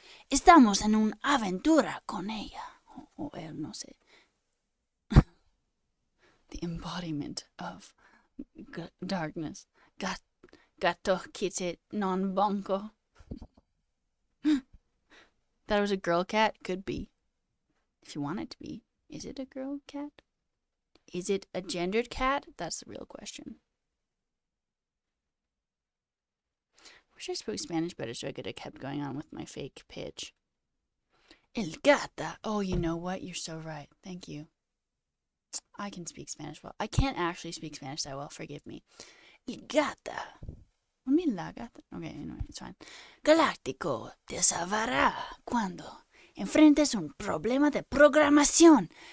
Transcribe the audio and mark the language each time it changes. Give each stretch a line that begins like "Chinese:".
Spanish: Estamos en una aventura con ella. O él, no sé.
English: The embodiment of darkness. Gato kitteh non bonko. That was a girl cat? Could be. If you want it to be. Is it a girl cat? Is it a gendered cat? That's the real question. Wish I spoke Spanish better so I could have kept going on with my fake pitch.
Spanish: El gata.
English: Oh, you know what? You're so right. Thank you. I can speak Spanish well. I can't actually speak Spanish that well. Forgive me.
Spanish: El gata.
English: What do you mean
Spanish: la gata?
English: Okay, anyway, it's fine.
Spanish: Galáctico te salvará cuando enfrentes un problema de programación.